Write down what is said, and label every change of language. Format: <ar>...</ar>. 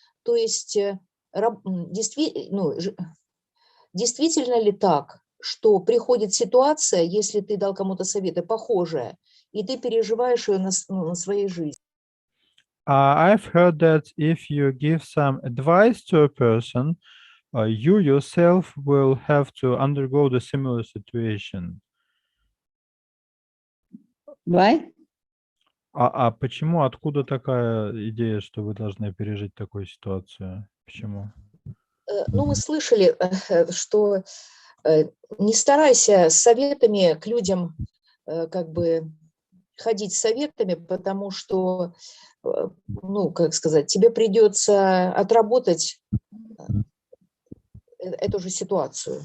<ru>То есть действительно ли так, что приходит ситуация, если ты дал кому-то советы, похожая, и ты переживаешь ее на своей жизни?</ru> <en>I've heard that if you give some advice to a person, you yourself will have to undergo the similar situation. Why?</en> <ru>А почему, откуда такая идея, что вы должны пережить такую ситуацию? Почему? Ну, мы слышали, что не старайся с советами к людям как бы ходить с советами, потому что, как сказать, тебе придется отработать эту же ситуацию.</ru>